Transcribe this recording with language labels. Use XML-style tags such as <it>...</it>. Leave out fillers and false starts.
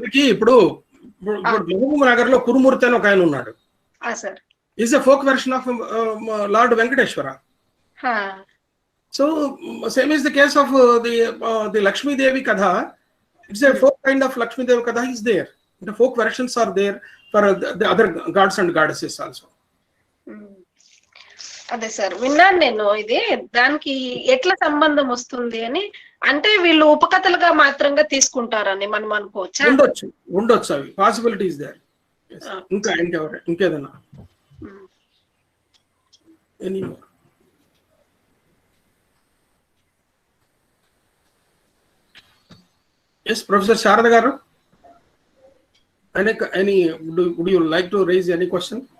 <te>ఇప్పుడు మహబూబ్ నగర్ లో కురుమూర్తి అని ఒక ఆయన ఉన్నాడు.</te> <en>Is a folk version of Lord Venkateshwara. So same is the case of the Lakshmidevi కథ. It's a folk kind of Lakshmidevi కథ is there. The folk versions are there for the other gods and goddesses also.</en> <te>అదే sir, విన్నాను నేను. ఇది దానికి ఎట్లా సంబంధం వస్తుంది అని, అంటే వీళ్ళు ఉపకథలుగా మాత్రంగా తీసుకుంటారని మనం అనుకోవచ్చా? ఉండొచ్చు అవి పాసిబిలిటీస్ దేర్.</te> <en>ఇంకేదన్నా yes professor Sharada గారు, would you like to raise any question?</en>